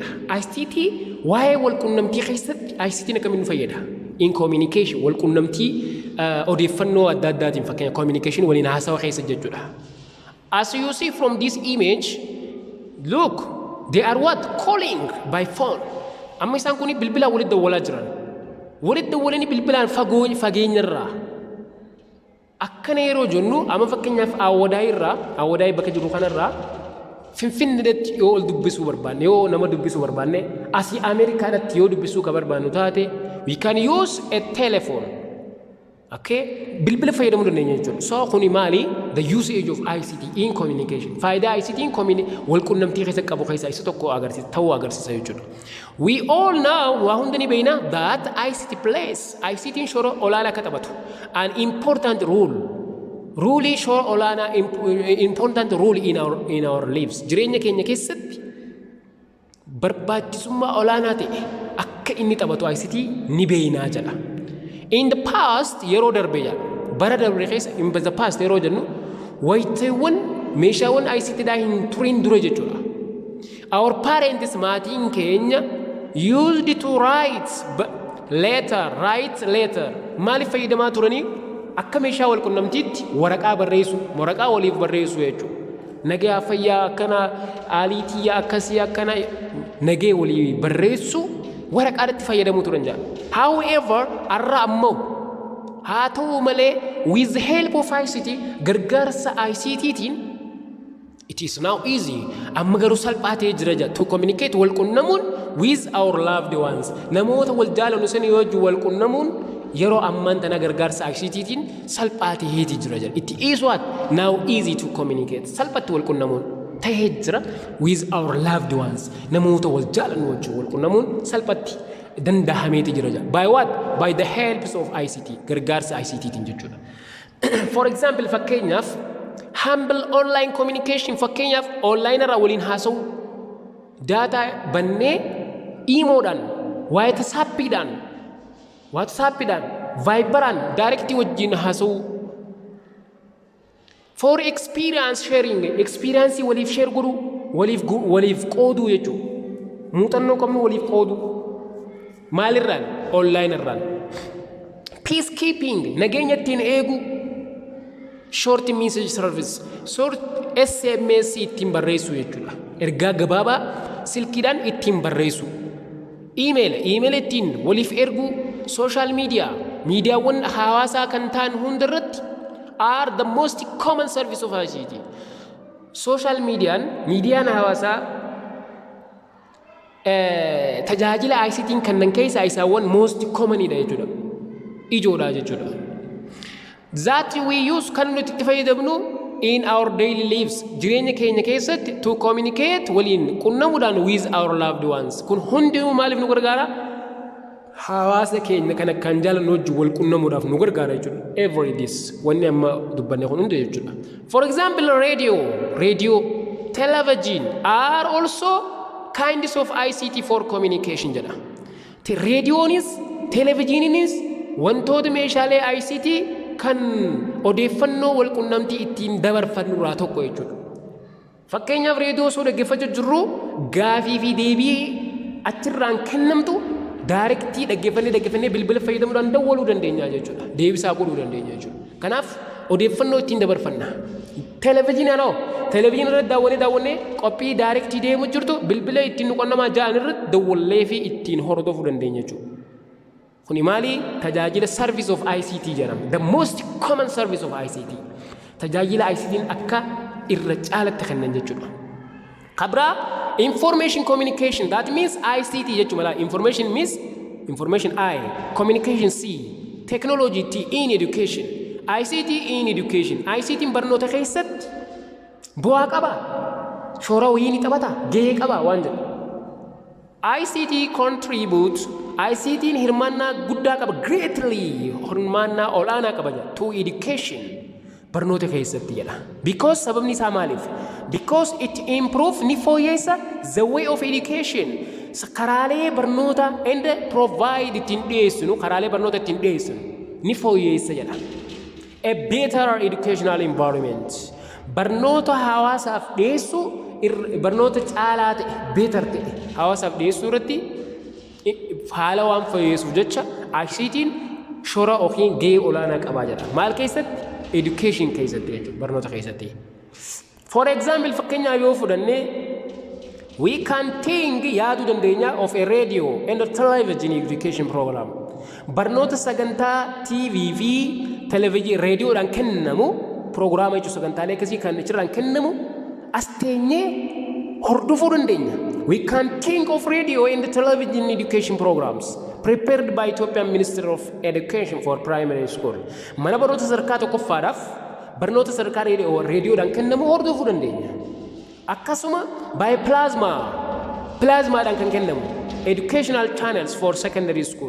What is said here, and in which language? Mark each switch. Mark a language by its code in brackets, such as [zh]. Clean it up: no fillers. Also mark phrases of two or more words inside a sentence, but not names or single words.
[om] ICT waa'ee walqunnamtii keessatti ICT akkamiin nu fayyada? [en] In communication [om] walqunnamtii odeeffannoo adda addaatiin fakkeenya communication waliin haasawa keessa jechuudha. [en] As you see from this image, look, they are what? Calling by phone. [om] Amma isaan kuni bilbilaan walitti dawwalaa jiran. Walitti dawwalanii bilbilaan fageenyarraa. Akkana yeroo jennu amma fakkeenyaaf awwadaayii bakka jiru kanarraa Finfinneetti yoo ol dubbisuu barbaanne yoo nama dubbisuu barbaanne asii Ameerikaadhaatti yoo dubbisuu ka barbaannu taate [en] we can use a telephone. [om] Okay? Bilbila fayyadamuu dandeenya jechuudha. So kuni maali? [en] The usage of ICT in communication. [om] Faayidaa ICT in walqunnamtii keessa qabu keessaa isa tokko ta'uu agarsiisa jechuudha. [en] We all know [om] waa hunda ni beekna [en] that ICT plays. [om] ICT shoora olaanaa akka taphatu. [en] An important role. Rule [om] shoora olaanaa [en] important role in our lives. [om] Jireenya keenya keessatti barbaachisummaa olaanaa ta'e akka inni taphatu ICT ni beeknaa jedha. [en] In the past [om] yeroo darbe jedha. Bara darbe keessa [en] in the past [om] yeroo jennu wayiteewwan meeshaawwan ICT dhaa hin turin dura jechuudha. [en] Our parents [om] maatiin keenya [en] used to write letter [om] maaliif fayyadamaa turanii akka meeshaa walqunnamtiitti waraqaa waliif barreessu jechuudha. Nagaa fayyaa akkana aaliitiyyaa akkasii akkana nagee walii barreessu waraqaadhaatti fayyadamuu turan jedha. However arra ammoo haa ta'u malee [en] with the help of ICT [om] gargaarsa ICTtiin [en] it is now easy [om] amma garuu salphaatee jira jedha [en] to communicate [om] walqunnamuun [en] with our loved ones [om] namoota wal jaalannu sanii wajjin walqunnamuun yeroo ammaan tana gargaarsa ICTtiin salphaatee jira jedha. [en] It is what now easy to communicate [om] salphatti walqunnamuun ta'ee jira [en] with our loved ones [om] namoota wal jaalannu wajjin walqunnamuun salphatti dandahameeti jira jedha. [en] By what? By the helps of ICT [om] gargaarsa ICTtiin jechuudha. [en] For example [om] fakkeenyaaf [en] humble online communication [om] fakkeenyaaf online irraa waliin haasa'u data bannee imoodhaan WhatsAppidhaan Viberaan directly wajjin haasa'u [en] For experience sharing, experience [om] waliif share godhu, waliif qoodu jechuudha. Muuxannoo qabnu waliif qoodu. Maalirraan? Online irraan. Peacekeeping, nageenya ittiin eegu. [en] Short message service, short SMS [om] ittiin barreessu jechuudha. Ergaa gabaabaa silkiidhaan ittiin barreessu. Email ittiin waliif ergu. [en] Social media, [om] miidiyaawwan hawaasaa kan ta'an hundarratti [en] are the most common service of ICT. [om] Social miidiyaan hawaasaa tajaajila ICT'n kanneen keessaa isaawwan [en] most commonidha [om] jechuudha. Ijoodha jechuudha. [en] That we use [om] kan nuti itti fayyadamnu [en] in our daily lives. [om] Jireenya keenya keessatti [en] to communicate [om] waliin qunnamuudhaan [en] with our loved ones. [om] Kun hundinuu maaliif nu gargaara? Hawaasa keenya kan akkaan jaalannu wajjin wal qunnamuudhaaf nu gargaara jechuudha. [en] Every this [om] wanni amma dubbanne kun hundi jechuudha. [en] For example, radio, television are also kinds of ICT for communication jedha. [om] Raadiyoonis, televiziiniinis wantoota meeshaalee ICT kan odeeffannoo wal qunnamtii ittiin dabarfannu irraa tokko jechuudha. Fakkeenyaaf raadiyoo osoo dhaggeeffachaa jirru gaafii fi deebii achirraan kennamtu directly dhaggeeffannee bilbila fayyadamuudhaan dawwaluu dandeenya jechuudha. Deebisaa godhuu dandeenya jechuudha. Kanaaf odeeffannoo ittiin dabarfanna. Televiziinii irratti daawwannee qophii directly deemu jirtu bilbila ittiin nuqannamaa ja'an irratti dawwallee fi ittiin hordofuu dandeenya jechuudha. Kuni maali? [en] Tajaajila service of ICT jedhama. The most common service of ICT. [om] Tajaajila ICT'n akka irra caalatti kennan jechuudha. [en] Kabra information communication, that means ICT jechuudha. Information means information I, communication C, technology T in education. ICT in education. [om] ICT'n barnoota keessatti bu'aa qaba. Shoora wayii ni taphata. Gahee qaba waan jedhu. [en] ICT contributes. [om] ICT'n hirmaannaa guddaa qaba. Greatly hirmaannaa olaanaa qaba [en] to education. [om] Barnoota keessatti jedha. Because sababni isaa maaliif? [en] Because it improves [om] ni fooyyessa [en] the way of education. [om] Karaalee barnoota [en] and provide [om] ittiin dhiyeessinu, karaalee barnoota ittiin dhiyeessinu ni fooyyessa jedha. [en] A better educational environment. [om] Barnoota hawaasaaf dhiyeessu barnoota caalaa ta'e, better ta'e hawaasaaf dhiyeessuu irratti haala waan fooyyessuuf jecha ICT'n shoora yookiin gahee olaanaa qabaa jedha. Maal keessatti? Education keessatti jechuudha. Barnoota keessatti. [en] For example, [om] fakkeenyaaf yoo fudhannee [en] we can think [om] yaaduu dandeenya [en] of a radio and a television education program. [om] Barnoota sagantaa TV fi televiziyoon raadiyoodhaan kennamu proogiraama jechuun sagantaalee akkasii kan achirraan kennamu as teenyee hordofuu dandeenya. [en] We can think of radio and television education programs prepared by Ethiopian Minister of Education for primary school. [om] Mana barnoota sadarkaa tokkoffaadhaaf barnoota sadarkaa raadiyoodhaan kennamu hordofuu dandeenya. [en] Akkasuma by [om] plasmaadhaan kan kennamu [en] educational channels for secondary school.